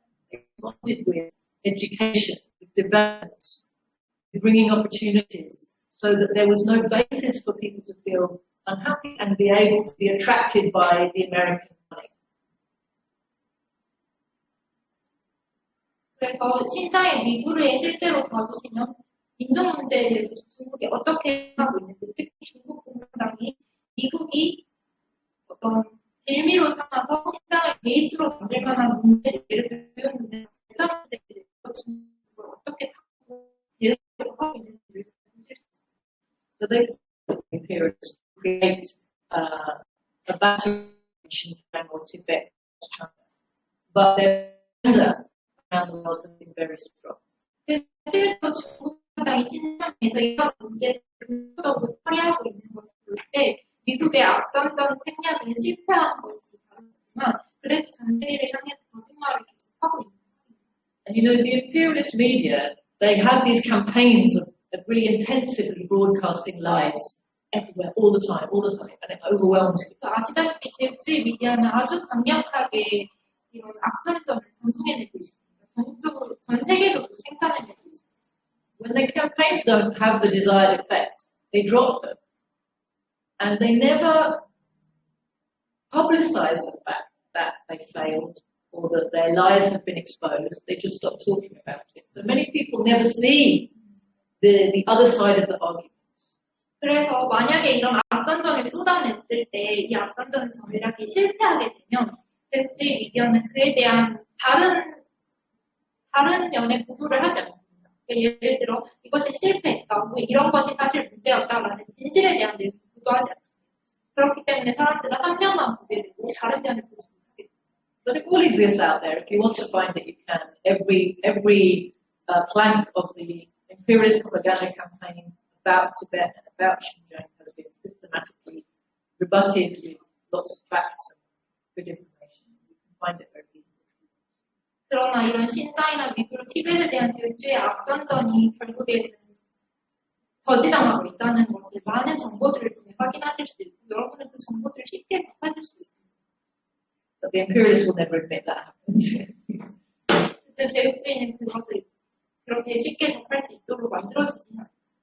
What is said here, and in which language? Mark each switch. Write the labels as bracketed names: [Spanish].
[English] They responded with education, with development, with bringing opportunities, so that there was no basis for people to feel unhappy and be able to be attracted by the American money. [Korean] 그래서 신장의 미구를 실제로 봐보시면 인종 문제에 대해서 중국이 어떻게 하고 있는지, 특히 중국 공산당이 미국이 어떤 빌미로 삼아서 신장을 베이스로 만들 만한 문제, 예를 들어 교육 문제, 발전 문제에 대해서 중국을 어떻게 대응을 하고 있는지 보실 수 있습니다. [English] So they appear to create a battle in Xinjiang or Tibet, China, but their agenda around the world has been very strong. [Korean] 실제로 중국 공산당이 신장에서 이런 문제를 근본적으로 처리하고 있는 것을 볼 때 미국의 악선전 책략은 실패한 것이 다르지만 그래도 전 세계를 향해서 거짓말을 계속하고 있는 상황입니다. [English] And the imperialist media, they have these campaigns of really intensively broadcasting lies everywhere, all the time, and it overwhelms you. [Korean] 아시다시피 제국주의 미디어는 아주 강력하게 이런 악선전을 방송해내고 있습니다. 전국적으로, 전 세계적으로 생산해내고 있습니다. [English] When their campaigns don't have the desired effect, they drop them. And they never publicize the fact that they failed or that their lies have been exposed. They just stop talking about it. So many people will never see the other side of the argument. [Korean] 그래서 만약에 이런 앞선전을 쏟아냈을 때 이 앞선전 전략이 실패하게 되면 제국주의 미디어는 그에 대한 다른 면의 보도를 하지 않습니다. 그러니까 예를 들어 이것이 실패했다, 뭐 이런 것이 사실 문제였다라는 진실에 대한 내용을 보도하지 않습니다. 그렇기 때문에 사람들은 한 면만 보게 되고 다른 면을 보지 못하게 됩니다. [English] But it all exists out there. If you want to find it, you can. Every plank of the imperialist propaganda campaign about Tibet and about Xinjiang has been systematically rebutted with lots of facts and good information. You can find it very easily. [Korean] 그러나 이런 신장이나 위구르, 티벳에 대한 제국주의 앞선전이 결국에는 저지당하고 있다는 것을 많은 정보들을 통해 확인하실 수 있고 여러분은 그 정보들을 쉽게 접하실 수 있습니다. [English] But the imperialists will never admit that happened. [Korean] 제국주의는 그것을 그렇게 쉽게 접할 수 있도록 만들어주지는 않습니다.